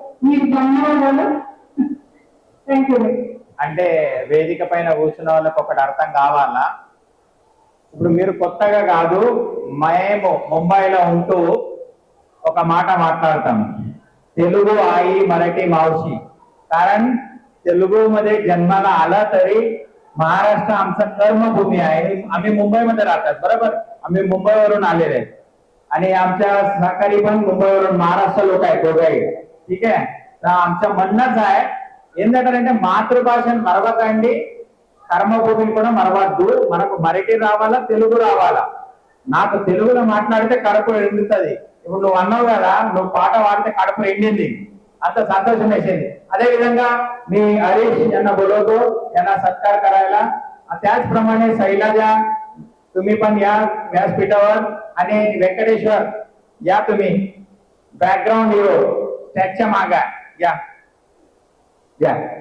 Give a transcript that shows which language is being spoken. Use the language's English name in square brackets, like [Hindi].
[Telugu] మీకు ధన్యవాదాలు. [English] Thank you. [Telugu] అంటే వేదిక పైన కూర్చున్న వాళ్ళకి ఒకటి అర్థం కావాలా, ఇప్పుడు మీరు కొత్తగా కాదు, మేము ముంబైలో ఉంటూ ఒక మాట माట్లాడతాం, [Marathi] तेलुगू आई मराठी मावशी. कारण तेलुगूमध्ये जन्माला आला तरी महाराष्ट्र आमचं कर्मभूमी आहे. आम्ही मुंबईमध्ये राहतात बरोबर, आम्ही मुंबईवरून आलेले आहेत आणि आमच्या सहकारी पण मुंबईवरून महाराष्ट्र लोक आहेत दोघंही. ठीक आहे, तर आमचं म्हणणंच आहे [Telugu] ఏంటంటే మాతృభాషను మరవకండి, కర్మభూమిని కూడా మరవద్దు. మనకు మరాఠీ రావాలా, తెలుగు రావాలా. నాకు తెలుగులో మాట్లాడితే కడుపు ఎండుతుంది. ఇప్పుడు నువ్వు అన్నావు కదా, నువ్వు పాట పాడితే కడుపు ఎండింది, అంత సంతోషం వేసింది. [Marathi] अदे विधंगा मी हरीश यांना बोलवतो, यांना सत्कार करायला. त्याचप्रमाणे शैलजा तुम्ही पण या व्यासपीठावर, आणि व्यंकटेश्वर या तुम्ही बॅकग्राऊंड हिरो त्याच्या मागा या या.